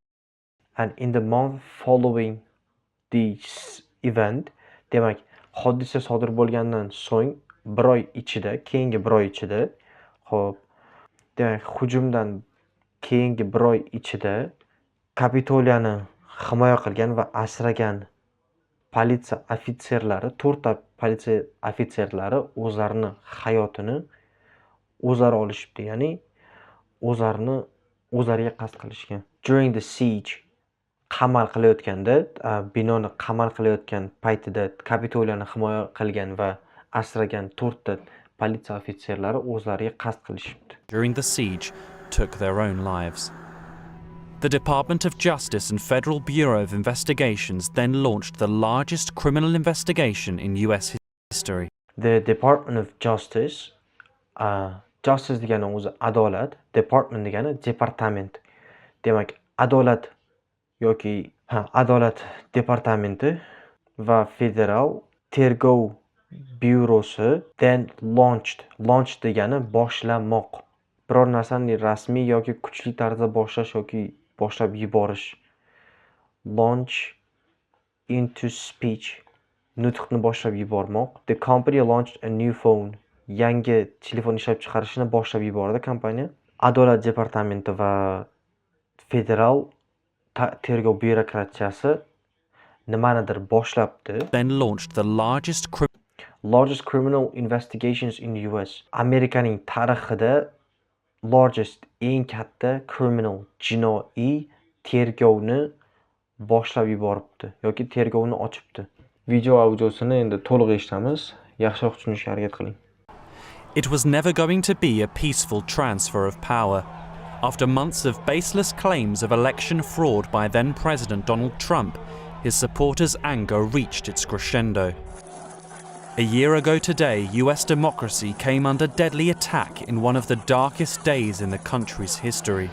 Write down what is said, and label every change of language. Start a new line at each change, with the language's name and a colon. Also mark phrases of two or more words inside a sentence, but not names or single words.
English: And in the month following this event,
Uzbek: demak, hodisa sodir bo'lgandan so'ng keyingi bir oy ichida, demak, hujumdan keyingi bir oy ichida Kapitoliyani himoya qilgan va asragan politsiya ofitserlari, 4 ta politsiya ofitserlari o'zlarini hayotini o'zlari olishibdi, ya'ni o'zlariga qasd qilishgan.
English: During the siege,
Uzbek: qamal qilayotganda, binoni qamal qilayotgan paytida Kapitoliyani himoya qilgan va asragan 4 ta politsiya ofitserlari o'zlariga qasd qilishibdi.
English: During the siege, took their own lives. The Department of Justice and Federal Bureau of Investigations then launched the largest criminal investigation in US history. The Department of Justice,
Uzbek: Justice degani o'zi adolat, Department degani departament. Demak, adolat departamenti va federal tergov byurosi
English: then launched
Uzbek: degani boshlamoq. Biror narsani rasmiy yoki kuchli tarzda boshlash yoki boshlab yuborish.
English: Launch into speech.
Uzbek: Nutqni boshlab yubormoq.
English: The company launched a new phone.
Uzbek: Yangi telefon ishlab chiqarishni boshlab yubordi kompaniya. Adolat departamenti va federal tergov byurokratiyasi nimanidir boshlabdi.
English: Then launched the largest criminal investigations in the US.
Uzbek: Amerikaning tarixida eng katta criminal jinoiy tergovni boshlab yuboribdi yoki tergovni ochibdi. Video audiosini endi to'liq eshitamiz. Yaxshiroq tushunishga harakat qiling.
English: It was never going to be a peaceful transfer of power. After months of baseless claims of election fraud by then President Donald Trump, his supporters' anger reached its crescendo. A year ago today, US democracy came under deadly attack in one of the darkest days in the country's history.